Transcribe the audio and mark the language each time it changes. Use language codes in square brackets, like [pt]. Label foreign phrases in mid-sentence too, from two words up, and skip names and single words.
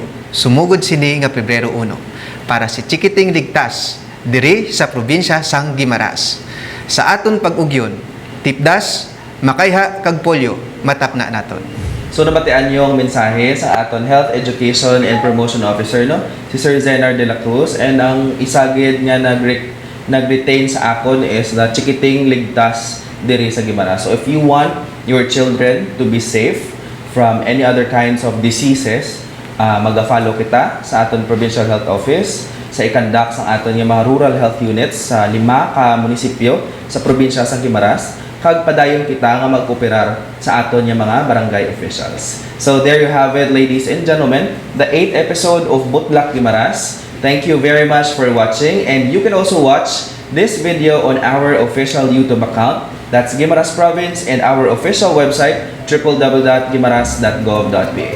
[hil] Sumugod sini nga Pebrero 1 para si Chikiting ligtas diri sa probinsya sang Guimaras. Sa aton pag-ugyon, tipdas, makaiha kag polio, matapna naton. So nabatian yung mensahe sa aton Health Education and Promotion Officer no, si Sir Zenar de la Cruz, and ang isagid nga nag-retain sa akon is the Chikiting ligtas diri sa Guimaras. So [en] if you want your children to be safe from any other kinds of diseases, [hil] mag-follow kita sa aton Provincial Health Office sa ikandak sa aton yung mga rural health units sa 5 ka munisipyo sa probinsya sa Guimaras, kag padayon kita nga magkooperar sa aton yung mga barangay officials. [en] So there you have it, ladies and gentlemen, the 8th episode of Butlak Guimaras. Thank you very much for watching, and you can also watch this video on our official YouTube account. That's Guimaras Province, and our official website www.guimaras.gov.ph.